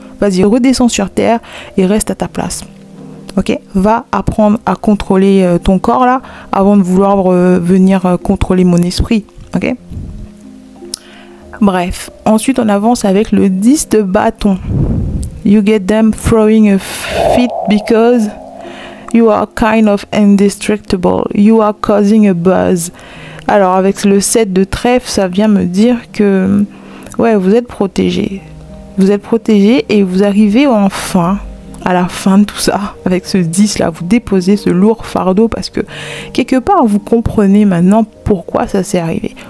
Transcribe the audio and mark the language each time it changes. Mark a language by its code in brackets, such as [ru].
[fr] Vas-y, redescends sur terre et reste à ta place. Ok? Va apprendre à contrôler ton corps là avant de vouloir venir contrôler mon esprit. Ok? Bref, ensuite on avance avec le 10 de bâton. [en] You get them throwing a fit because you are kind of indestructible. You are causing a buzz. [fr] Alors avec le 7 de trèfle, ça vient me dire que ouais, vous êtes protégé. Vous êtes protégé et vous arrivez enfin à la fin de tout ça. Avec ce 10 là, vous déposez ce lourd fardeau parce que quelque part vous comprenez maintenant pourquoi ça s'est arrivé.